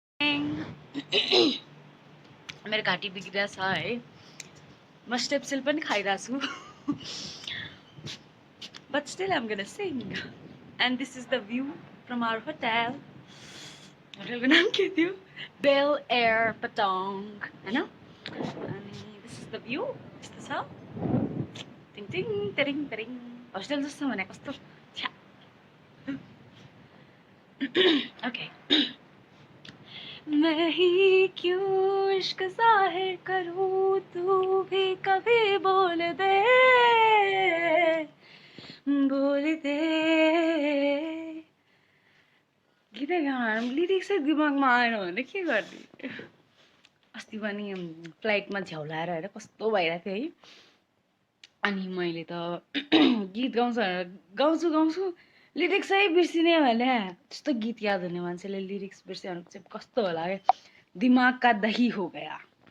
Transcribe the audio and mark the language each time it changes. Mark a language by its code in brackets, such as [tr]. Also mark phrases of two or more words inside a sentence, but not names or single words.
[en] morning. [ne] मेरो घाँटी बिग्रिरहेछ है म स्टेप्सिल पनि खाइरहेको छु [en] but still I'm gonna sing and this is the view from our hotel [ne] hotelको नाम के थियो Bel Air Patong हैन अनि [en] this is the view [ne] यस्तो छ टिङ टिङ टिङ टिङ होस्टेल जस्तो भने कस्तो छ्या okay [hi] मैं ही क्यों इश्क जाहिर करूं तू भी कभी बोल दे [ne] गीतै गाउँ लिरिक्स चाहिँ दिमागमा आएन भने के गर्ने अस्ति पनि फ्लाइटमा झ्याउलाएर हेर कस्तो भइरहेको थियो है अनि मैले त गीत गाउँछ भनेर गाउँछु लिरिक्सै बिर्सिने भने त्यस्तो गीत याद हुने मान्छेले लिरिक्स बिर्स्यो भने चाहिँ कस्तो होला है [hi] दिमाग का दही हो गया